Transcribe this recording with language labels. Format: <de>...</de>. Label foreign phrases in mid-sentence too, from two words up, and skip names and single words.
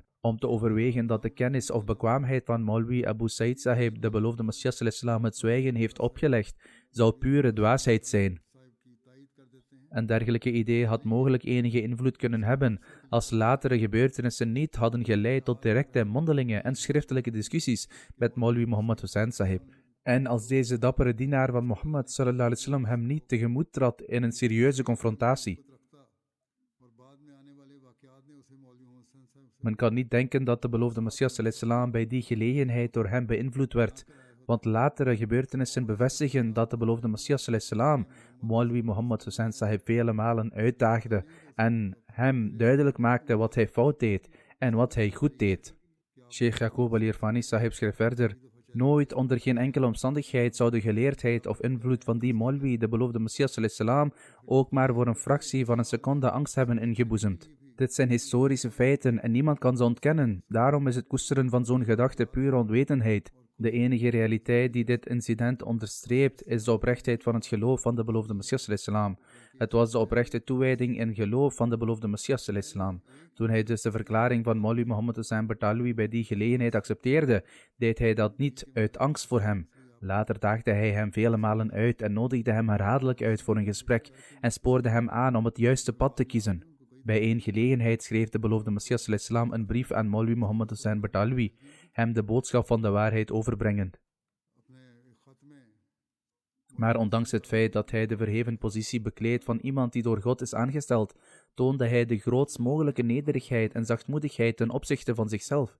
<nl>Om te overwegen dat de kennis of bekwaamheid van Maulwi Abu Said Sahib, de beloofde Messias ﷺ, het zwijgen heeft opgelegd, zou pure dwaasheid zijn. Een dergelijke idee had mogelijk enige invloed kunnen hebben als latere gebeurtenissen niet hadden geleid tot directe, mondelinge en schriftelijke discussies met Maulwi Muhammad Hussain Sahib. En als deze dappere dienaar van Mohammed</nl> <ar>صلى الله عليه وسلم</ar> <nl>hem niet tegemoet trad in een serieuze confrontatie. Men kan niet denken dat de beloofde Messias</nl> <ar>صلى الله عليه وسلم</ar> <nl>bij die gelegenheid door hem beïnvloed werd, want latere gebeurtenissen bevestigen dat de beloofde Messias</nl> <ar>صلى الله عليه وسلم</ar> <nl>Maulwi Muhammad Hussain Sahib vele malen uitdaagde en hem duidelijk maakte wat hij fout deed en wat hij goed deed. Sheikh Yaqub al-Irfani Sahib schreef verder: nooit onder geen enkele omstandigheid zou de geleerdheid of invloed van die Maulwi, de beloofde Messias</nl> <ar>صلى الله عليه وسلم,</ar> <nl>ook maar voor een fractie van een seconde angst hebben ingeboezemd. Dit zijn historische feiten en niemand kan ze ontkennen. Daarom is het koesteren van zo'n gedachte pure onwetendheid. De enige realiteit die dit incident onderstreept is de oprechtheid van het geloof van de beloofde Messias</nl> <ar>صلى الله عليه وسلم.</ar> <nl>Het was de oprechte toewijding in geloof van de beloofde Messias</nl> <ar>صلى الله عليه وسلم.</ar> <nl>Toen hij dus de verklaring van Maulwi Muhammad Hussain Bartalwi bij die gelegenheid accepteerde, deed hij dat niet uit angst voor hem. Later daagde hij hem vele malen uit en nodigde hem herhaaldelijk uit voor een gesprek en spoorde hem aan om het juiste pad te kiezen. Bij één gelegenheid schreef de beloofde Messias</nl> <ar>صلى الله عليه وسلم</ar> <nl>een brief aan Maulwi Muhammad Hussain Bartalwi, hem de boodschap van de waarheid overbrengend. Maar ondanks het feit dat hij de verheven positie bekleedt van iemand die door God is aangesteld, toonde hij de grootst mogelijke nederigheid en zachtmoedigheid ten opzichte van zichzelf.</nl>